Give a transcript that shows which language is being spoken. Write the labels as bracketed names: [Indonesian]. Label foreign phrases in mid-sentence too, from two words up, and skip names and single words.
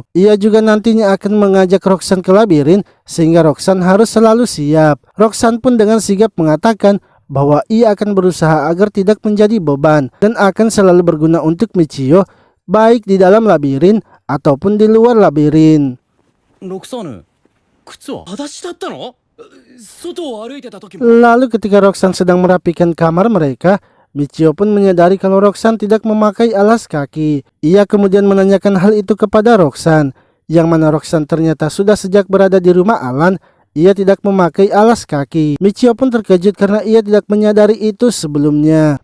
[Indonesian] Ia juga nantinya akan mengajak Roxanne ke labirin sehingga Roxanne harus selalu siap. Roxanne pun dengan sigap mengatakan bahwa ia akan berusaha agar tidak menjadi beban dan akan selalu berguna untuk Michio baik di dalam labirin ataupun di luar labirin. [Japanese] ロクサーヌ、靴は裸足だったの？外を歩いてた時も。 [Indonesian] Lalu ketika Roxanne sedang merapikan kamar mereka, Michio pun menyadari kalau Roxanne tidak memakai alas kaki. Ia kemudian menanyakan hal itu kepada Roxanne, yang mana Roxanne ternyata sudah sejak berada di rumah Alan, ia tidak memakai alas kaki. Michio pun terkejut karena ia tidak menyadari itu sebelumnya.